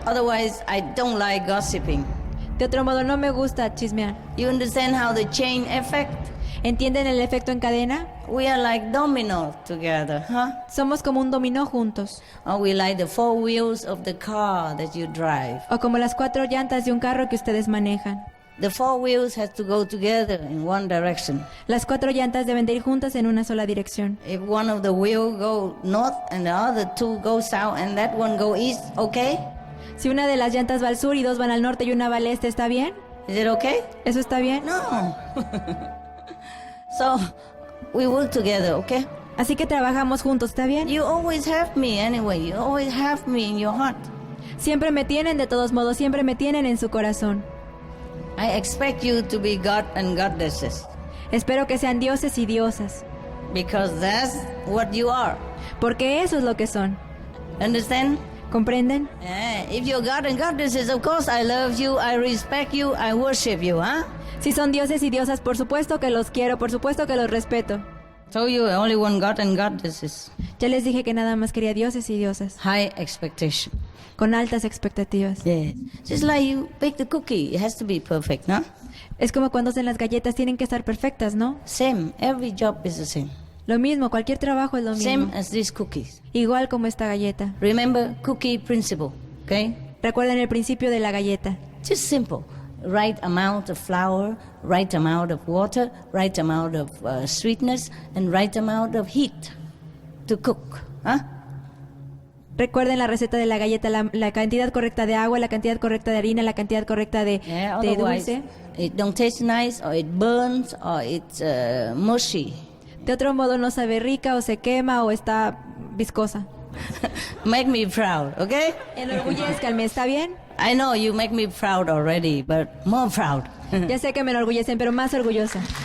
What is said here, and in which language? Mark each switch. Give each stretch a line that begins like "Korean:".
English: Otherwise, I don't like gossiping.
Spanish: De otro modo, no me gusta chismear.
English: You understand how the chain effect?
Spanish: ¿Entienden el efecto en cadena?
English: We are like domino together, huh?
Spanish: Somos como un dominó juntos.
English: Or we like the four wheels of the car that you drive.
Spanish: O como las 4 llantas de un carro que ustedes manejan.
English: The four wheels have to go together in one direction.
Spanish: Las 4 llantas deben de ir juntas en una sola dirección.
English: If one of the wheels go north and the other 2 go south and that one go east, okay?
Spanish: Si una de las llantas va al sur y 2 van al norte y una va al este, ¿está bien?
English: Is it okay?
Spanish: ¿Eso está bien?
English: No. So, we work together, okay?
Spanish: Así que trabajamos juntos, ¿está bien?
English: You always have me anyway. You always have me in your heart.
Spanish: Siempre me tienen, de todos modos, siempre me tienen en su corazón.
English: I expect you to be God and goddesses.
Spanish: Espero que sean dioses y diosas.
English: Because that's what you are.
Spanish: Porque eso es lo que son.
English: Understand?
Spanish: ¿Comprenden?
English: If you're God and goddesses, of course I love you, I respect you, I worship you, huh?
Spanish: Si son dioses y diosas, por supuesto que los quiero, por supuesto que los respeto.
English: So you only want God and goddesses.
Spanish: Ya les dije que nada más quería dioses y diosas.
English: High expectation.
Spanish: Con altas expectativas.
English: Yeah. Just like you bake the cookie, it has to be perfect, no?
Spanish: Es como cuando hacen las galletas, tienen que estar perfectas, ¿no?
English: Same, every job is the same.
Spanish: Lo mismo, cualquier trabajo es lo mismo.
English: Same as these cookies.
Spanish: Igual como esta galleta.
English: Remember cookie principle, okay?
Spanish: Recuerden el principio de la galleta.
English: Just simple. Right amount of flour, right amount of water, right amount of sweetness, and right amount of heat to cook, huh?
Spanish: Recuerden la receta de la galleta, la cantidad correcta de agua, la cantidad correcta de harina, la cantidad correcta de dulce.
English: It don't taste nice, or it burns, or it's mushy.
Spanish: De otro modo no sabe rica, o se quema, o está viscosa.
English: Make me proud, okay?
Spanish: Enorgullezcanme, ¿está bien?
English: I know you make me proud already, but more proud.
Spanish: Ya sé que me enorgullecen, pero más orgullosa.